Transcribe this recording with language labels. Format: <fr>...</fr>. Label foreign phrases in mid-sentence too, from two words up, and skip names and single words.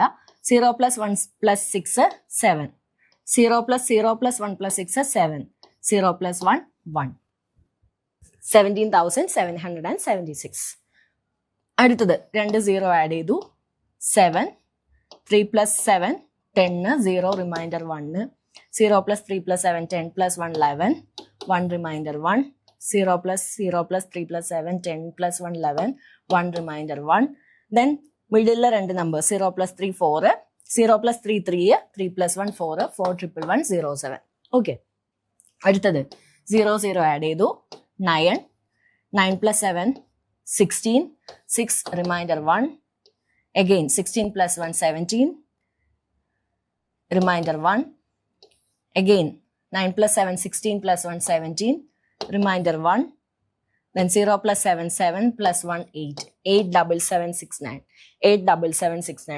<en>0 plus 1 plus 6 7, 0 plus 0 plus 1 plus 6 7, 0 plus 1 1, 17,776.</en> <ml>അടുത്തത് 2 0 ആഡ് ചെയ്തു. 7, 3 plus 7 10, 0 റിമൈൻഡർ 1, 0 plus 3 plus 7 10 plus 1 11, 1 റിമൈൻഡർ 1, 0 plus 3 plus 7 10 plus 1 11, 1 റിമൈൻഡർ 1. then മിഡിലെ 2 നമ്പർ 0 plus 3 4, 0 plus 3 3, 3 plus 1 4, 4 1 1 0 7. ഓക്കെ, അടുത്തത് 0 0 ആഡ് ചെയ്തു.</ml> <en>9, 9 plus 7 16, 6 റിമൈൻഡർ 1, again 16 plus 1 17, remainder 1, again 9 plus 7 16 plus 1 17, remainder 1, then 0 plus 7 7 plus 1 8, 87769, 87769.</en>